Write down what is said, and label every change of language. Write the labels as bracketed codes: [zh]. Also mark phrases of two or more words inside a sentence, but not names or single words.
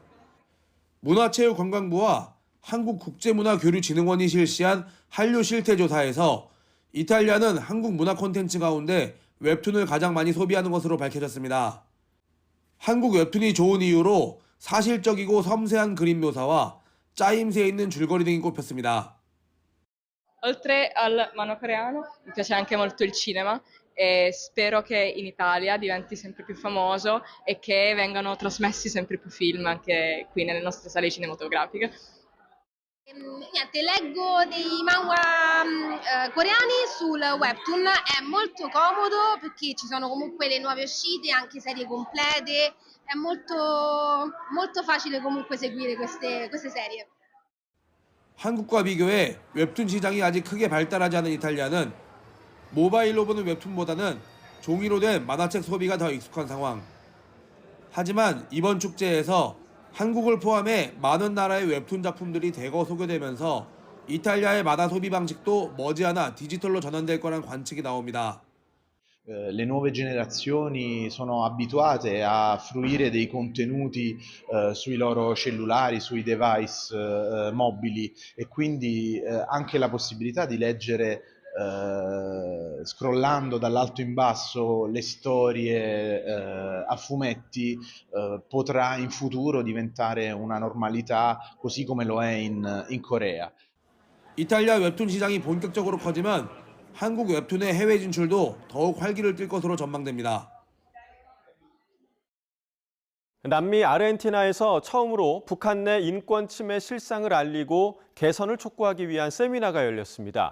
[ko] 문화체육관광부와 한국국제문화교류진흥원이 실시한 한류 실태조사에서 이탈리아는 한국 문화 콘텐츠 가운데 웹툰을 가장 많이 소비하는 것으로 밝혀졌습니다. 한국 웹툰이 좋은 이유로 사실적이고 섬세한 그림 묘사와 짜임새 있는 줄거리 등이 꼽혔습니다. [it] Oltre al monocoreano, mi piace anche molto il cinema e spero che in Italia diventi sempre più famoso e che vengano trasmessi sempre più film anche qui nelle nostre sale cinematografiche. Niente, leggo dei manhwa coreani sul webtoon, è molto comodo perché ci sono comunque le nuove uscite, anche serie complete, è molto facile comunque seguire queste serie. [ko] 한국과 비교해 웹툰 시장이 아직 크게 발달하지 않은 이탈리아는 모바일로 보는 웹툰보다는 종이로 된 만화책 소비가 더 익숙한 상황. 하지만 이번 축제에서 한국을 포함해 많은 나라의 웹툰 작품들이 대거 소개되면서 이탈리아의 만화 소비 방식도 머지않아 디지털로 전환될 거란 관측이 나옵니다. [it] Le nuove generazioni sono abituate a fruire dei contenuti sui loro cellulari, sui device mobili e quindi anche la possibilità di leggere scrollando dall'alto in basso le storie a fumetti potrà in futuro diventare una normalità così come lo è in Corea. [ko] 이탈리아 웹툰 시장이 본격적으로 커지면 한국 웹툰의 해외 진출도 더욱 활기를 띨 것으로 전망됩니다. 남미 아르헨티나에서 처음으로 북한 내 인권 침해 실상을 알리고 개선을 촉구하기 위한 세미나가 열렸습니다.